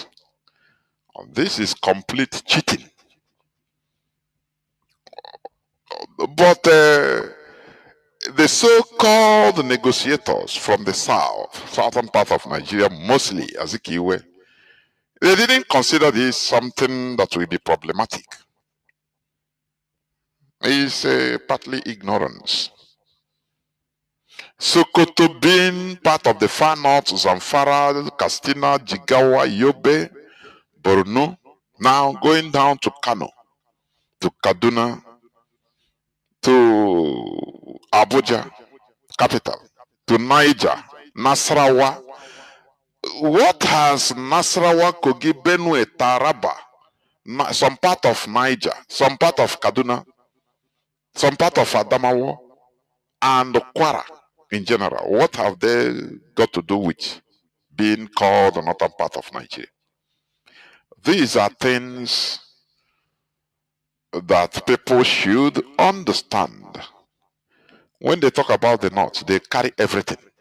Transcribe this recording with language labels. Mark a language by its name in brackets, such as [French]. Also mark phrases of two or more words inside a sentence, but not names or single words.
[English] This is complete cheating. But the so-called negotiators from the southern part of Nigeria, mostly Azikiwe, they didn't consider this something that will be problematic. It's partly ignorance. Sokoto being part of the far north, Zamfara, Katsina, Jigawa, Yobe, Borno, now going down to Kanu, to Kaduna, to Abuja, capital, to Niger, Nasarawa. What has Nasarawa, Kogi, Benue, Taraba, some part of Niger, some part of Kaduna, some part of Adamawa, and Kwara in general, what have they got to do with being called the northern part of Nigeria? These are things that people should understand. When they talk about the north, they carry everything.